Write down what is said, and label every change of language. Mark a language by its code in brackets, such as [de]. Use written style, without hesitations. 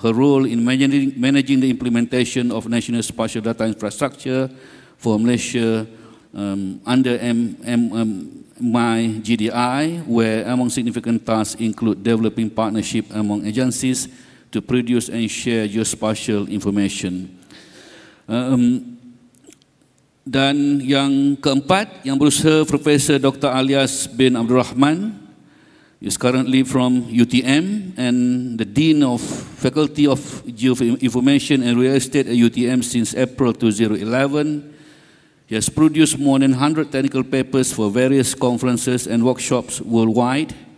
[en] Her role in managing the implementation of National Spatial Data Infrastructure for Malaysia under MaCGDI, where among significant tasks include developing partnership among agencies to produce and share geospatial information. [ms] Dan yang keempat, yang berusaha Profesor Dr. [en] Alias bin Abdul Rahman, is currently from UTM and the Dean of Faculty of Geoinformation and Real Estate at UTM since April 2011. He has produced more than 100 technical papers for various conferences and workshops worldwide.